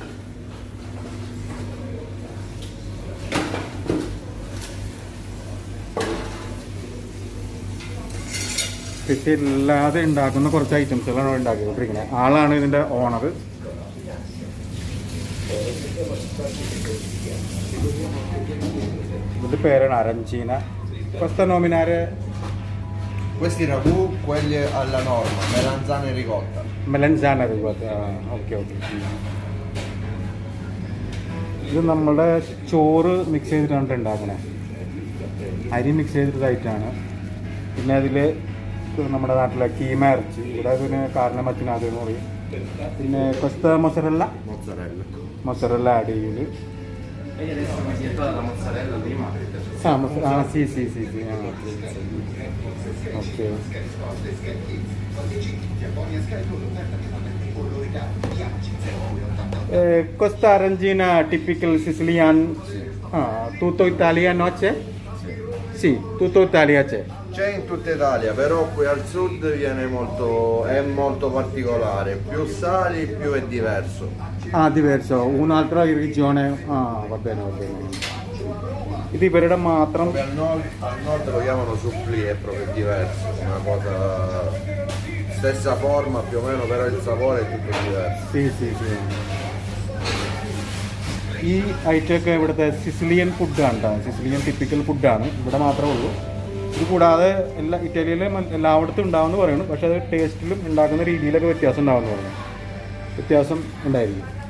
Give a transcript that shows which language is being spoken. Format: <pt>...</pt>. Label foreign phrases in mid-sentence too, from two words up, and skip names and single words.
<ml>പിസ ഇല്ലാതെ ഉണ്ടാക്കുന്ന കുറച്ച് ഐറ്റംസുകളാണ് ഉണ്ടാക്കിക്കൊണ്ടിരിക്കുന്നത്. ആളാണ് ഇതിൻ്റെ ഓണർ. ഇതിൻ്റെ പേരാണ് അരഞ്ചീന.</ml> <it>questa nominare questi ragù, quelli alla norma, melanzane e ricotta.</it> <ml>മെലൻസാന</ml> <en>okay okay.</en> <ml>ഇത് നമ്മളുടെ ചോറ് മിക്സ് ചെയ്തിട്ടാണ് ഉണ്ടാക്കണേ. അരി മിക്സ് ചെയ്തിട്ടതായിട്ടാണ്. പിന്നെ അതിൽ നമ്മുടെ നാട്ടിലെ കീമ ഇറച്ചി, ഇവിടെ അതിന് കാരണമച്ചിനത് എന്ന് പറയും. പിന്നെ കൊസ്ത മൊസറല്ല ആഡ് ചെയ്യല്. ഓക്കെ.</ml> <it>questa arancina</it> <en>typical Sicilian,</en> <it>tutto Italia no c'è? Sì, tutto Italia c'è. C'è in tutta Italia, però qui al sud è molto particolare, più sali più è diverso. Diverso, un'altra regione, va bene.</it> <ml>ഇത് ഇവരുടെ മാത്രം.</ml> <it>Al nord lo chiamano supplì, è proprio diverso, una cosa stessa forma più o meno, però il sapore è tutto diverso. Sì.</it> <ml>ഈ ഐറ്റമൊക്കെ ഇവിടുത്തെ</ml> <en>Sicilian food. Sicilian typical</en> <ml>ഫുഡാണ്, ഇവിടെ മാത്രമേ ഉള്ളൂ. ഇത് കൂടാതെ ഇറ്റലിയിലും എല്ലായിടത്തും ഉണ്ടാവുമെന്ന് പറയുന്നു. പക്ഷേ അത് ടേസ്റ്റിലും ഉണ്ടാക്കുന്ന രീതിയിലൊക്കെ വ്യത്യാസം ഉണ്ടാവുമെന്ന് പറയുന്നു. വ്യത്യാസം ഉണ്ടായിരിക്കും.</ml>